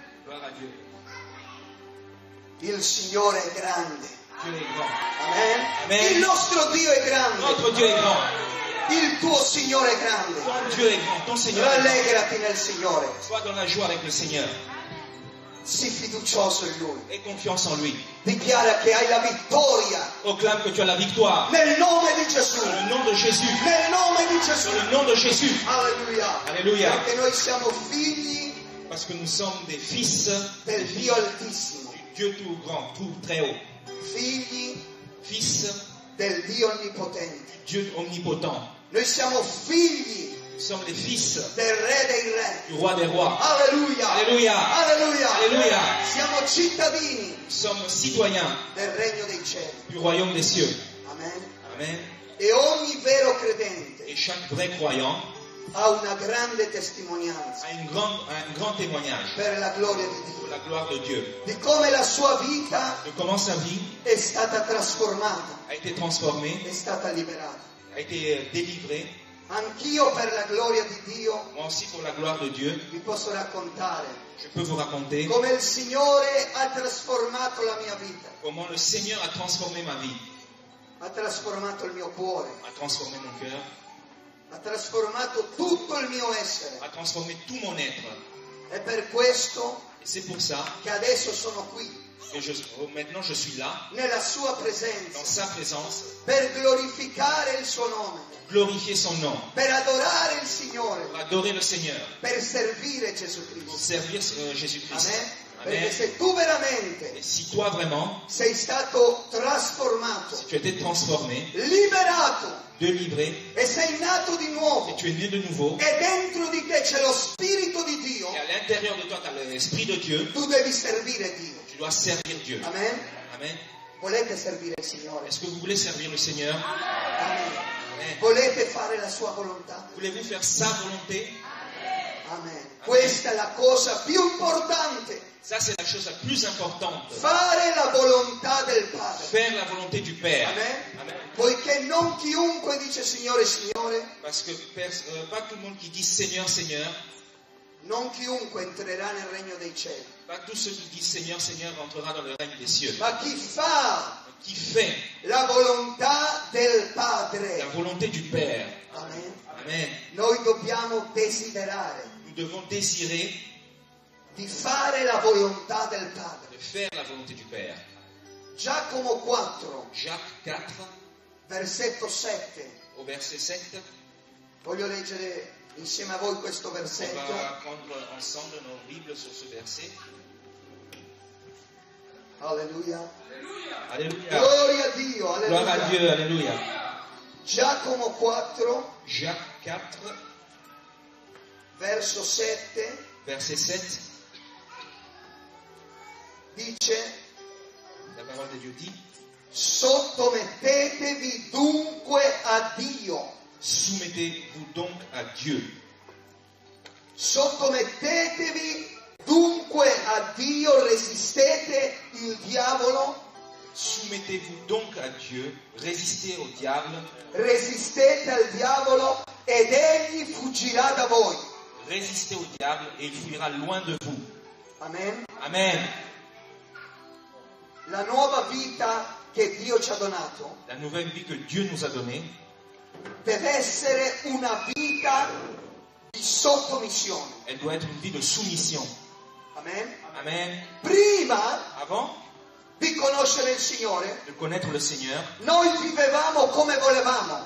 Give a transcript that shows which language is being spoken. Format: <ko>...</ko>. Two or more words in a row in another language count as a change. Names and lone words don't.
<fr>Gloire à Dieu.</fr> <it>Il Signore è grande.</it> <fr>Dieu est grand.</fr> <it>Amen.</it> <fr>Amen.</fr> <it>Il nostro Dio è grande.</it> <fr>Notre Dieu est grand.</fr> <it>Il tuo Signore è grande.</it> <fr>Ton Dieu est grand. Ton Seigneur est grand.</fr> <it>Rallegrati nel Signore.</it> <fr>Sois dans la joie avec le Seigneur.</fr> <it>Sii fiducioso in Lui.</it> <fr>Aie confiance en lui.</fr> <it>Dichiara che hai la vittoria</it> <fr>Proclame que tu as la victoire.</fr> <it>nel nome di Gesù.</it> <fr>Dans le nom de Jésus.</fr> <it>Nel nome di Gesù.</it> <fr>Dans le nom de Jésus.</fr> <it>Alleluia.</it> <fr>Alléluia.</fr> <it>Perché noi siamo figli</it> <fr>Parce que nous sommes des fils</fr> <it>del Dio Altissimo.</it> <fr>du Dieu tout grand, tout très haut.</fr> <it>Figli</it> <fr>Fils</fr> <it>del Dio Onnipotente.</it> <fr>du Dieu omnipotent.</fr> <it>Noi siamo figli</it> <fr>Nous sommes les fils</fr> <it>del Re dei Re.</it> <fr>du roi des rois.</fr> <it>Alleluia.</it> <fr>Alléluia.</fr> <it>Alleluia.</it> <fr>Alléluia.</fr> <it>Siamo cittadini</it> <fr>Nous sommes citoyens</fr> <it>del Regno dei Cieli.</it> <fr>du royaume des cieux.</fr> <it>Amen.</it> <fr>Amen.</fr> <it>E ogni vero credente</it> <fr>Et chaque vrai croyant</fr> <it>ha una grande testimonianza</it> <fr>a un grand témoignage</fr> <it>per la gloria di</it> <fr>pour</fr> <it>Dio,</it> <fr>la gloire de Dieu.</fr> <it>di come la sua vita</it> <fr>De comment sa vie</fr> <it>è stata trasformata,</it> <fr>a été transformée,</fr> <it>è stata liberata.</it> <fr>a été délivrée.</fr> <it>Anch'io per la gloria di Dio</it> <fr>Moi aussi pour la gloire de Dieu,</fr> <it>vi posso raccontare</it> <fr>je peux vous raconter</fr> <it>come il Signore ha trasformato la mia vita,</it> <fr>comment le Seigneur a transformé ma vie,</fr> <it>ha trasformato il mio cuore,</it> <fr>a transformé mon cœur,</fr> <it>ha trasformato tutto il mio essere.</it> <fr>a transformé tout mon être.</fr> <it>È per questo</it> <fr>Et c'est pour ça</fr> <it>che adesso sono qui,</it> <fr>que maintenant je suis là,</fr> <it>nella sua</it> <fr>dans</fr> <it>presenza,</it> <fr>sa présence,</fr> <it>per glorificare il suo nome,</it> <fr>glorifier son nom,</fr> <it>per adorare il Signore,</it> <fr>pour adorer le Seigneur,</fr> <it>per servire Gesù</it> <fr>pour</fr> <it>Cristo.</it> <fr>servir Jésus-Christ.</fr> <it>Amen.</it> <fr>Amen.</fr> <it>Perché se tu veramente</it> <fr>Et si toi vraiment,</fr> <it>sei stato trasformato,</it> <fr>si tu as été transformé,</fr> <it>liberato</it> <fr>délivré,</fr> <it>e sei nato di</it> <fr>et</fr> <it>nuovo</it> <fr>tu es né de nouveau,</fr> <it>e dentro di te c'è lo Spirito di Dio,</it> <fr>et à l'intérieur de toi tu as l'Esprit de Dieu,</fr> <it>tu devi servire Dio.</it> <fr>tu dois servir Dieu.</fr> <it>Amen.</it> <fr>Amen.</fr> <it>Volete servire il Signore?</it> <fr>Est-ce que vous voulez servir le Seigneur?</fr> <it>Amen.</it> <fr>Amen.</fr> <it>Volete fare la sua volontà?</it> <fr>Voulez-vous faire sa volonté?</fr> <it>Amen. Questa è la cosa più importante.</it> <fr>Ça, c'est la chose la plus importante.</fr> <it>Fare la volontà del Padre.</it> <fr>Faire la volonté du Père.</fr> <it>Amen.</it> <fr>Amen.</fr> <it>Poiché non chiunque dice Signore, Signore,</it> <fr>Parce que pas tout le monde qui dit Seigneur, Seigneur,</fr> <it>non chiunque entrerà nel regno dei cieli,</it> <fr>pas tous ceux qui disent Seigneur, Seigneur entrera dans le règne des cieux.</fr> <it>ma chi fa</it> <fr>Qui fait</fr> <it>la volontà del</it> <fr>la</fr> <it>Padre.</it> <fr>volonté du Père.</fr> <it>Amen.</it> <fr>Amen.</fr> <it>Noi dobbiamo desiderare</it> <fr>Nous devons désirer</fr> <it>di fare la volontà del Padre.</it> <fr>de faire la volonté du Père.</fr> <it>Giacomo 4,</it> <fr>Jacques 4,</fr> <it>versetto 7.</it> <fr>au verset 7,</fr> <it>Voglio leggere insieme a voi questo</it> <fr>on</fr> <it>versetto.</it> <fr>va prendre ensemble nos Bibles sur ce verset.</fr> <it>Alleluia.</it> <fr>Alléluia.</fr> <it>Gloria a Dio.</it> <fr>Gloire à</fr> <it>Alleluia.</it> <fr>Dieu, Alléluia.</fr> <it>Giacomo 4,</it> <fr>Jacques 4,</fr> <it>verso 7,</it> <fr>verset 7,</fr> <it>dice:</it> <fr>la parole de Dieu dit,</fr> <it>sottomettetevi dunque a Dio.</it> <fr>soumettez-vous donc à Dieu.</fr> <it>Sottomettetevi dunque a Dio, resistete il diavolo,</it> <fr>Soumettez-vous donc à Dieu, résistez au diable,</fr> <it>resistete al diavolo ed egli fuggirà da voi.</it> <fr>résistez au diable et il fuira loin de vous.</fr> <it>Amen.</it> <fr>Amen.</fr> <it>La nuova vita che Dio ci ha donato</it> <fr>La nouvelle vie que Dieu nous a donnée</fr> <it>deve essere una vita di sottomissione.</it> <fr>elle doit être une vie de soumission.</fr> <it>Amen.</it> <fr>Amen.</fr> <it>Prima</it> <fr>Avant</fr> <it>di conoscere il Signore,</it> <fr>de connaître le Seigneur,</fr> <it>noi vivevamo come volevamo,</it>